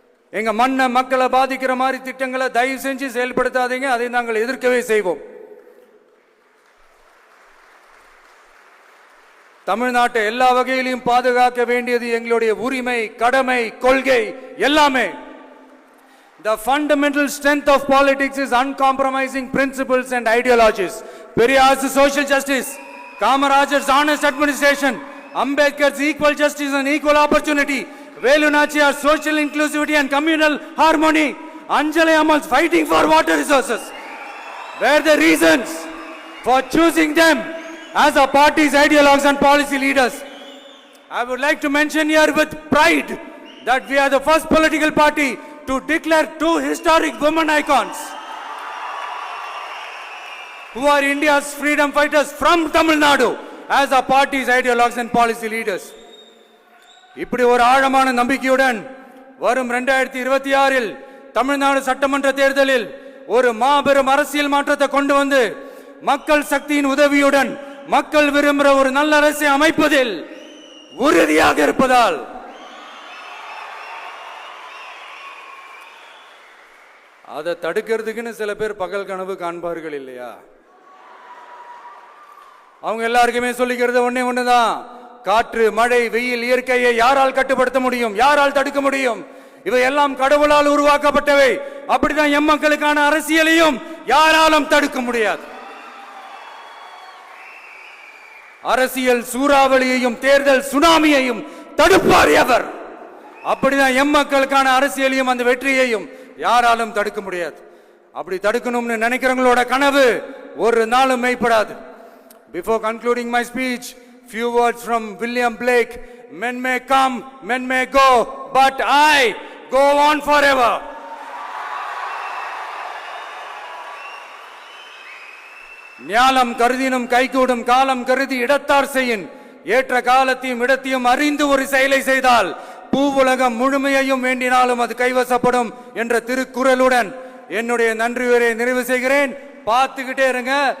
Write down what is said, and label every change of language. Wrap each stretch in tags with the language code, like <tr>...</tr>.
<ta>எங்க மண்ணை, மக்களை பாதிக்கிற மாதிரி திட்டங்களை தயவு செஞ்சு செயல்படுத்தாதீங்க. அதை நாங்கள் எதிர்க்கவே செய்வோம். தமிழ்நாட்டை எல்லா வகையிலும் பாதுகாக்க வேண்டியது எங்களுடைய உரிமை, கடமை, கொள்கை எல்லாமே.</ta> <en>The fundamental strength of politics is uncompromising principles and ideologies. Periyar's social justice, Kamarajar's honest administration, Ambedkar's equal justice and equal opportunity, Velu Nachiyar's social inclusivity and communal harmony, Anjali Ammal's fighting for water resources were the reasons for choosing them as our party's ideologues and policy leaders. I would like to mention here with pride that we are the first political party to declare 2 historic women icons who are India's freedom fighters from Tamil Nadu as our party's ideologues and policy leaders.</en> <ta>இப்படி ஒரு ஆழமான நம்பிக்கையுடன் வரும் 2026 தமிழ்நாடு சட்டமன்ற தேர்தலில் ஒரு மாபெரும் அரசியல் மாற்றத்தை கொண்டு வந்து மக்கள் சக்தியின் உதவியுடன் மக்கள் விரும்புகிற ஒரு நல்ல அரசை அமைப்பதில் உறுதியாக இருப்பதால் அதை தடுக்கிறதுக்குன்னு சில பேர் பகல் கனவு காண்பார்கள் இல்லையா? அவங்க எல்லாருக்குமே சொல்லிக்கிறது ஒண்ணுதான். காற்று, மழை, வெயில், இயற்கையை யாரால் கட்டுப்படுத்த முடியும்? யாரால் தடுக்க முடியும்? இவை எல்லாம் கடவுளால் உருவாக்கப்பட்டவை. அப்படிதான் எம் மக்களுக்கான அரசியலையும் யாராலும் தடுக்க முடியாது. அரசியல் சூறாவளியையும் தேர்தல் சுனாமியையும் தடுப்பார் எவர். அப்படிதான் எம் மக்களுக்கான அரசியலையும் அந்த வெற்றியையும் யாராலும் தடுக்க முடியாது. அப்படி தடுக்கணும்னு நினைக்கிறவங்களோட கனவு ஒரு நாளும் மெய்ப்படாது.</ta> <en>Before concluding my speech, few words from William Blake. Men may come, men may go, but I go on forever.</en> <ta>ஞாலம் கருதினும் கைகூடும், காலம் கருதி இடத்தார் செய்யின். ஏற்ற காலத்தையும் இடத்தையும் அறிந்து ஒரு செயலை செய்தால் பூவுலகம் முழுமையையும் வேண்டினாலும் அது கைவசப்படும் என்ற திருக்குறளுடன் என்னுடைய நன்றியுரை நிறைவு செய்கிறேன். பார்த்துக்கிட்டே இருங்க.</ta>